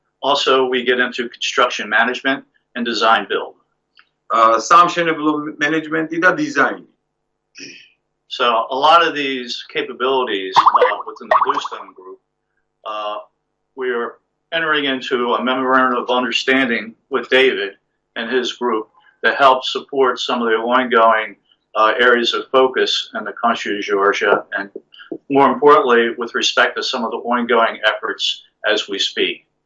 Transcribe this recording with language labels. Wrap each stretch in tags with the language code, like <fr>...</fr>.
<en>Also, we get into construction management and design build.</en> <ka>Სამშენებლო მენეჯმენტი და დიზაინი.</ka> <en>So a lot of these capabilities within the Bluestone Group, we are entering into a memorandum of understanding with David and his group that helps support some of the ongoing areas of focus in the country of Georgia, and more importantly, with respect to some of the ongoing efforts as we speak.</en>